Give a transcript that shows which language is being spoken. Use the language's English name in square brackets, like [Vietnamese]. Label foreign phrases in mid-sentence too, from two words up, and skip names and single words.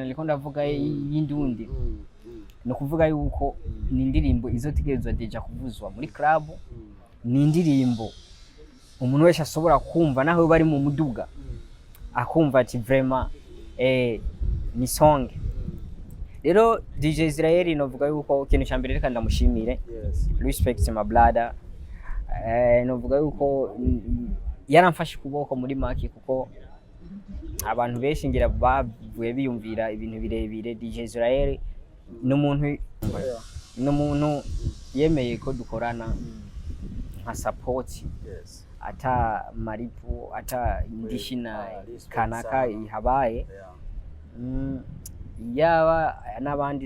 [Rundi] naliko ndavuga y'indundi no kuvuga yuko ni indirimbo izotegerezwa deja kuvuzwa muri club ni indirimbo umuntu wese ashobora kumva naho bari mu muduga akumva ati vraiment ni song rero DJ Israel novuga yuko ikintu cyambere reka ndamushimire [English] respect my brother [Rundi] novuga yuko yaramfashe kuboko muri maki kuko abantu benshi ngira bavuye biyumvira ibintu birebire DJ Israel n'umuntu yemeye ko dukorana nka support ata maripu ata indishina kanaka ihabaye yaba n'abandi